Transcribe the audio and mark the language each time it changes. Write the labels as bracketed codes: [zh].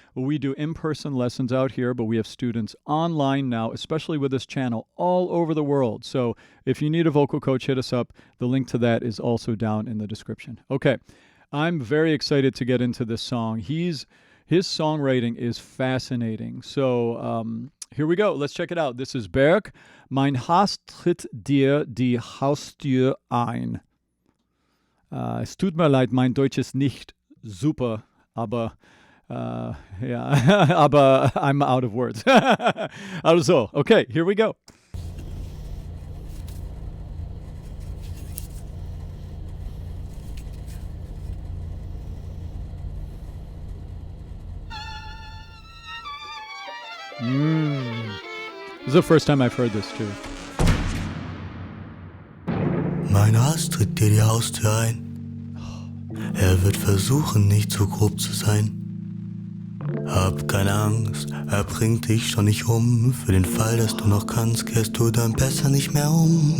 [en] We do in-person lessons out here, but we have students online now, especially with this channel, all over the world. So if you need a vocal coach, hit us up. The link to that is also down in the description. Okay, I'm very excited to get into this song. His songwriting is fascinating. So here we go. Let's check it out. This is Berq. [de] Mein Hass tritt dir die Haustür ein. Es tut mir leid, mein Deutsch ist nicht super, aber ja, aber [en] I'm out of words. Also, okay, here we go. This is the first time I've heard this too. [de] Mein Hass tritt dir die Haustür ein. Er wird versuchen, nicht zu grob zu sein. Hab keine Angst, er bringt dich schon nicht um. Für den Fall, dass du noch kannst, kehrst du dann besser nicht mehr um.